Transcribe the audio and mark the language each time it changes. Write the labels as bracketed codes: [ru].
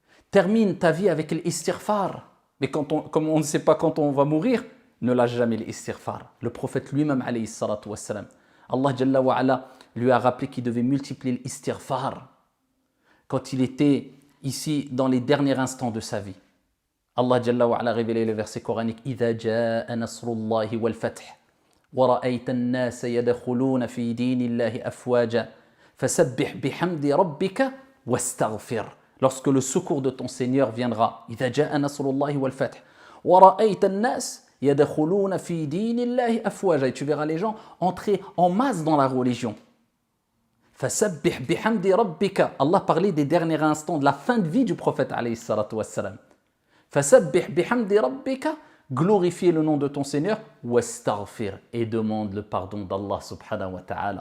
[fr] Termine ta vie avec l'istighfar. Mais comme on ne sait pas quand on va mourir, ne lâche jamais l'istighfar. Le prophète lui-même, alayhi salatu wassalam, Allah Jalla wa ala, lui a rappelé qu'il devait multiplier l'istighfar quand il était ici dans les derniers instants de sa vie. Allah Jalla wa ala a révélé le verset coranique [ar] إِذَا جَاءَ نَصْرُ اللَّهِ وَالْفَتْحِ وَرَأَيْتَ النَّاسَ يَدْخُلُونَ فِي دِينِ اللَّهِ أَفْوَاجًا فَسَبِّحْ بِحَمْدِ رَبِّكَ وَاسْتَغْفِرْ. [fr] Lorsque le secours de ton Seigneur viendra, [ar] إِذَا جَاءَ نَصْرُ اللَّهِ وَالْفَتْحِ وَرَأَيْتَ النَّاسَ يَدْخُلُونَ فِي دِينِ اللَّهِ أَفْوَاجًا. [fr] Et tu verras les gens entrer en masse dans la religion. [ar] فَسَبِّحْ بِحَمْدِ رَبِّكَ. [fr] Allah parlait des derniers instants de la fin de vie du prophète alayhi salatu wassalam. [ar] فَسَبِّحْ بِحَمْدِ رَبِّكَ. [fr] Glorifie le nom de ton Seigneur. وَاسْتَغْفِرْ. Et demande le pardon d'Allah subhanahu wa ta'ala.